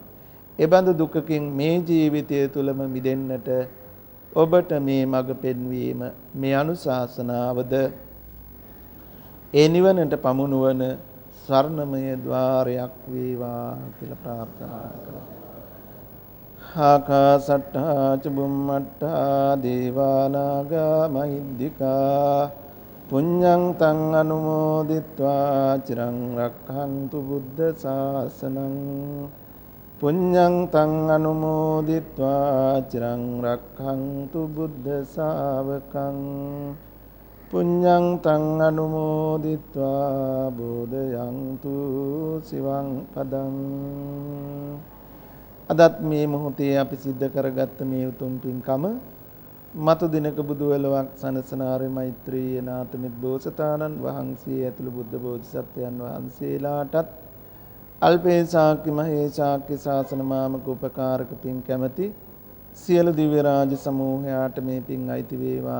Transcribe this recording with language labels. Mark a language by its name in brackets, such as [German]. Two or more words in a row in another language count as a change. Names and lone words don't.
[Sinhala] ඒ බඳු දුකකින් මේ ජීවිතය තුලම මිදෙන්නට ඔබට මේ මඟ පෙන්වීම මේ අනුශාසනාවද ඒ නිවනට පමුණුවන ස්වර්ණමය ద్వාරයක් වේවා කියලා ප්‍රාර්ථනා කරමු. [Pali] ආකාසට්ටා චුම්මට්ටා දේවානාගා මහිද්దికා පුඤ්ඤං තං අනුමෝදිත්වා චිරං රක්ඛන්තු බුද්ධ ශාසනං පුඤ්ඤං තං අනුමෝදිත්වා චිරං රක්ඛන්තු බුද්ධ ශාවකං පුඤ්ඤං තං අනුමෝදිත්වා බෝධයන්තු සිවං පදං. [Sinhala] අදත් මේ මොහොතේ අපි සිද්ධ කරගත්ත මේ උතුම් පින්කම මතු දිනක බුදු වෙලවක් සනසනාරේ මෛත්‍රී නාතමිත් බෝසතාණන් වහන්සේ ඇතුළු බුද්ධ බෝධිසත්වයන් වහන්සේලාටත් අල්පේ ශාක්‍ය මහේ ශාක්‍ය ශාසන මාමක උපකාරක පින් කැමැති සියලු දිව්‍ය රාජ සමූහයාට මේ පින් අයිති වේවා.